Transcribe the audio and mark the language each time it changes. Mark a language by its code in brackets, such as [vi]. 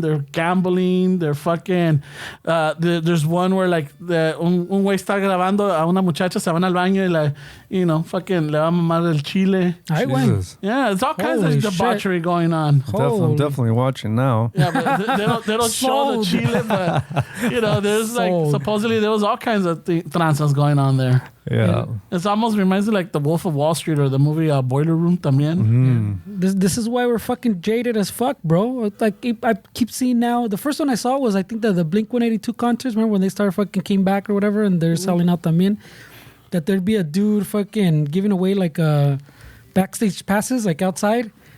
[es] They're gambling. They're fucking. There's one where like un güey está grabando a una muchacha, se van al baño y la, you know, fucking le va a mamar el chile. [en] Jesus. Yeah, it's all kinds of debauchery going on. I'm definitely watching now. Yeah, but they don't show the chile, but you know, there's like supposedly there was all kinds of tranzas going on there. Yeah. It almost reminds me like the Wolf of Wall Street or the movie Boiler Room también. This is why we're fucking jaded as fuck, bro. It's like I keep seeing now. The first one I saw was I think the Blink 182 concerts. Remember when they started fucking came back or whatever, and they're selling out también. That there'd be a dude fucking giving away like backstage passes like outside.